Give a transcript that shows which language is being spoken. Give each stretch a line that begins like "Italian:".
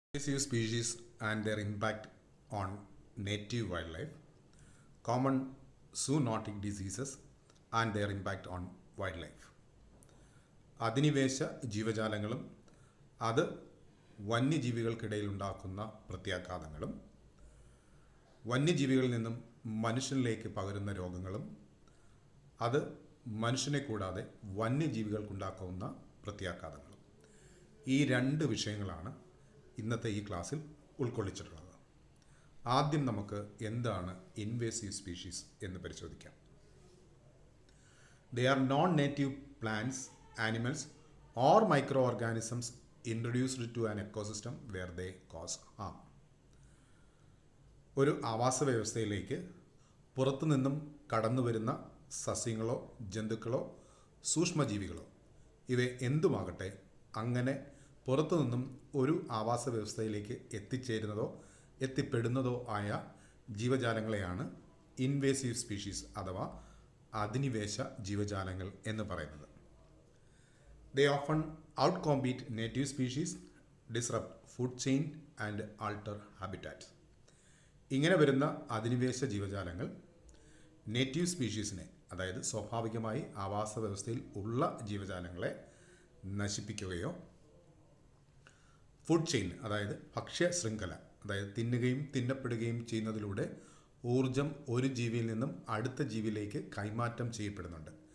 English: Invasive species and their impact on native wildlife, common zoonotic diseases and their impact on wildlife.
Malayalam: അധിനിവേശ ജീവജാലങ്ങളും അത് വന്യജീവികൾക്കിടയിൽ ഉണ്ടാക്കുന്ന പ്രത്യാഘാതങ്ങളും വന്യജീവികളിൽ നിന്നും മനുഷ്യനിലേക്ക് പകരുന്ന രോഗങ്ങളും അത് മനുഷ്യനെ കൂടാതെ വന്യജീവികൾക്കുണ്ടാക്കുന്ന പ്രത്യാഘാതങ്ങളും ഈ രണ്ട് വിഷയങ്ങളാണ് ഇന്നത്തെ ഈ ക്ലാസ്സിൽ ഉൾക്കൊള്ളിച്ചിട്ടുള്ളത്. ആദ്യം നമുക്ക് എന്താണ് ഇൻവേസീവ് സ്പീഷീസ് എന്ന് പരിശോധിക്കാം.
English: They are non-native plants, animals or microorganisms introduced to an ecosystem where they cause harm.
Malayalam: ഒരു ആവാസ വ്യവസ്ഥയിലേക്ക് പുറത്തുനിന്നും കടന്നു വരുന്ന സസ്യങ്ങളോ ജന്തുക്കളോ സൂക്ഷ്മജീവികളോ ഇവ എന്തുമാകട്ടെ, അങ്ങനെ പുറത്തുനിന്നും ഒരു ആവാസ വ്യവസ്ഥയിലേക്ക് എത്തിച്ചേരുന്നതോ എത്തിപ്പെടുന്നതോ ആയ ജീവജാലങ്ങളെയാണ് ഇൻവേസീവ് സ്പീഷീസ് അഥവാ അധിനിവേശ ജീവജാലങ്ങൾ എന്ന് പറയുന്നത്.
English: They often outcompete native species, disrupt food chain and alter habitat.
Malayalam: ഇങ്ങനെ വരുന്ന അധിനിവേശ ജീവജാലങ്ങൾ നേറ്റീവ് സ്പീഷീസിനെ, അതായത് സ്വാഭാവികമായി ആവാസ വ്യവസ്ഥയിൽ ഉള്ള ജീവജാലങ്ങളെ നശിപ്പിക്കുകയോ ഫുഡ് ചെയിൻ, അതായത് ഭക്ഷ്യ ശൃംഖല, അതായത് തിന്നുകയും തിന്നപ്പെടുകയും ചെയ്യുന്നതിലൂടെ ഊർജം ഒരു ജീവിയിൽ നിന്നും അടുത്ത ജീവിയിലേക്ക് കൈമാറ്റം ചെയ്യപ്പെടുന്നുണ്ട്.